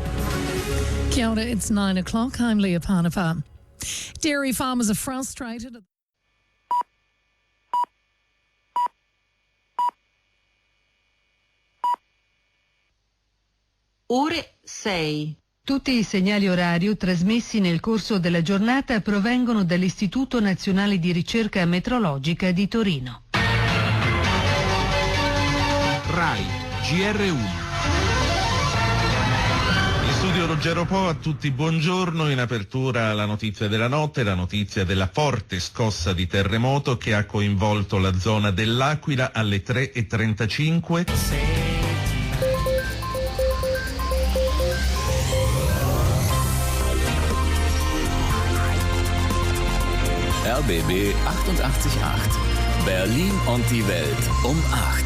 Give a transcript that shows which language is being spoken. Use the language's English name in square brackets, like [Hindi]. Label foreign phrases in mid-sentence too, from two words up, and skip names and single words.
[Māori] Kia ora, [English] it's 9 o'clock. I'm Leah Parnapar. Dairy farmers are frustrated. [Italian] Ore 6. Tutti i segnali orari trasmessi nel corso della giornata provengono dall'Istituto Nazionale di Ricerca Metrologica di Torino. Rai GR1. Studio Ruggero Po, a tutti buongiorno. In apertura la notizia della notte, la notizia della forte scossa di terremoto che ha coinvolto la zona dell'Aquila alle 3:35. [German] RBB 88.8. Berlin und die Welt um 8.